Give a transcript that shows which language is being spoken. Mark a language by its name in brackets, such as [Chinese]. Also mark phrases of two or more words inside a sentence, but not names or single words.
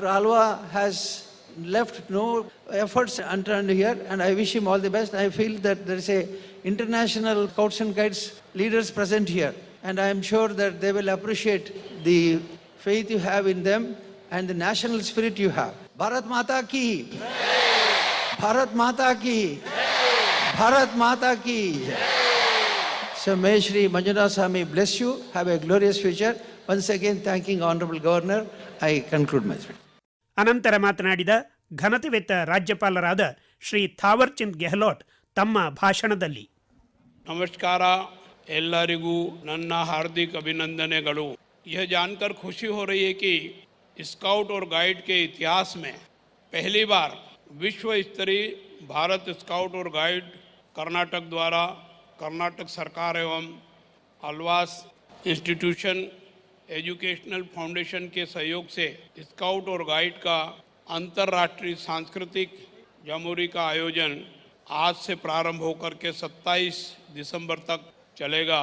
[English] Alva has left no efforts unturned here and I wish him all the best. I feel that there is a international Scouts and Guides leaders present here and I am sure that they will appreciate the faith you have in them and the national spirit you have. [Hindi] Bharat Mata ki! Bharat Mata ki! Bharat Mata ki! [English] So may Shri Manjunath Swami bless you. Have a glorious future. Once again, thanking Honorable Governor, I conclude my speech. [Kannada] ಅನಂತರ ಮಾತನಾಡಿದ ಘನತೆವೆತ್ತ ರಾಜ್ಯಪಾಲರಾದ ಶ್ರೀ ಥಾವರ್ ಚಂದ್ ಗೆಹ್ಲೋಟ್ ತಮ್ಮ ಭಾಷಣದಲ್ಲಿ ನಮಸ್ಕಾರ ಎಲ್ಲರಿಗೂ ನನ್ನ [Hindi] हार्दिक अभिनंदनेಗಳು यह जानकर खुशी हो रही है कि स्काउट और गाइड के इतिहास में पहली बार विश्व स्तरीय भारत स्काउट और गाइड कर्नाटक द्वारा कर्नाटक सरकार एवं अल्वास इंस्टीट्यूशन एजुकेशनल फाउंडेशन के सहयोग से स्काउट और गाइड का अंतर्राष्ट्रीय सांस्कृतिक जमूरी का आयोजन आज से प्रारंभ होकर के 27 दिसंबर तक चलेगा।